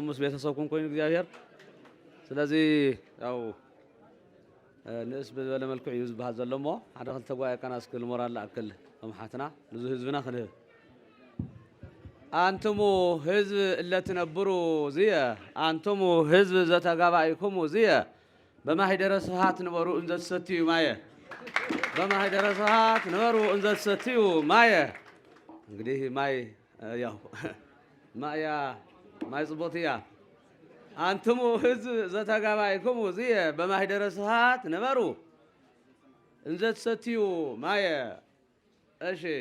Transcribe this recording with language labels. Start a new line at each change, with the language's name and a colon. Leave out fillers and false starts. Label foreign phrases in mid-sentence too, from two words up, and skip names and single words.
Tigrinya: ምስ ቤተሰብኩም ኮይኑ እግዚአብሔር ስለዚህ ያው ንእስ በዘለ መልክዕ እዩ ዝበሃል ዘሎ እሞ ሓደ ክልተ ጓያ ቀናስ ክል ሞራል ኣክል ኣምሓትና ንዙ ህዝብና ክንህብ
Geez: አንትሙ ህዝብ እለትነብሩ ዝየ አንትሙ ህዝብ ዘተጋባኢኩሙ ዝየ በማህደረ ስብሃት ንበሩ እንዘትሰትዩ ማየ በማህደረ ስብሃት ንበሩ እንዘትሰትዩ ማየ እንግዲህ ማይ ያው ማያ ማይ ጽቦትያ አንትሙ ህዝብ ዘተጋባኢኩሙ ዝየ በማህደረ ስብሃት ንበሩ እንዘትሰትዩ ማየ እሺ